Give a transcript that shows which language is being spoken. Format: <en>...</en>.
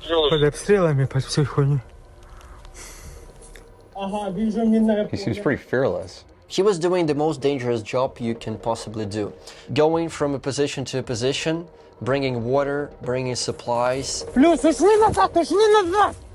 <ru>Под обстрелами, под всей хуйней.</ru> <en>He seems pretty fearless. He was doing the most dangerous job you can possibly do. Going from a position to a position, bringing water, bringing supplies.</en> <ru>Плюс, ушли назад, ушли назад!</ru>